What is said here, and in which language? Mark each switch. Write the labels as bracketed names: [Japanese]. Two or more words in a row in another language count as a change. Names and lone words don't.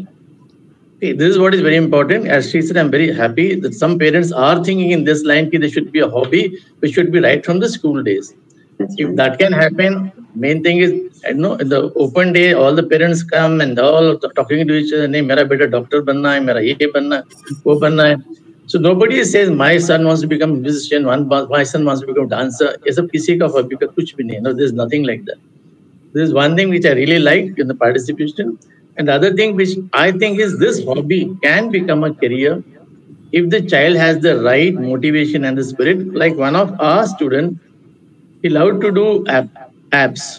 [English] Okay, this is what is very important. As she said, I'm very happy that some parents are thinking in this line that there should be a hobby, which should be right from the school days. If that can happen, main thing is, in the open day, all the parents come and all talking to each other, [Hindi] मेरा बेटा डॉक्टर बनना है, मेरा ये बनना है, वो बनना है. [English] So nobody says, my son wants to become a musician, my son wants to become a dancer. [Hindi] Yes, किसी का hobby का कुछ भी नहीं. [English] No, there's nothing like that. There is one thing which I really like in the participation. And the other thing which I think is this hobby can become a career if the child has the right motivation and the spirit. Like one of our students, he loved to do apps.